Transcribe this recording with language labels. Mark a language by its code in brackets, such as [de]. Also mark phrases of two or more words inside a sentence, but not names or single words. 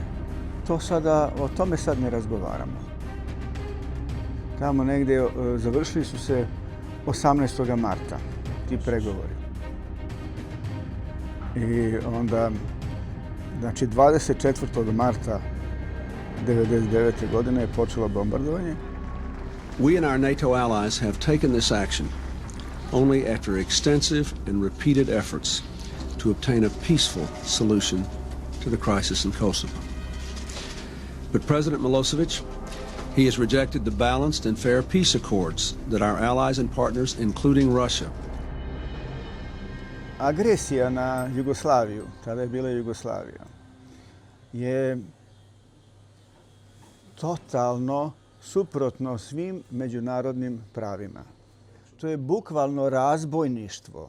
[sr] O tome sad ne razgovaramo. Tamo negdje završili su se 18. marta ti pregovori. I onda Znači 24. marta 1999. godine je počelo bombardovanje. [en] We and our NATO allies have taken this action only after extensive and repeated efforts to obtain a peaceful solution to the crisis in Kosovo. But President Milosevic, he has rejected the balanced and fair peace accords that our allies and partners, including Russia. [sr] Agresija na Jugoslaviju, tada je bila Jugoslavija, je totalno suprotno svim međunarodnim pravima. To je bukvalno razbojništvo.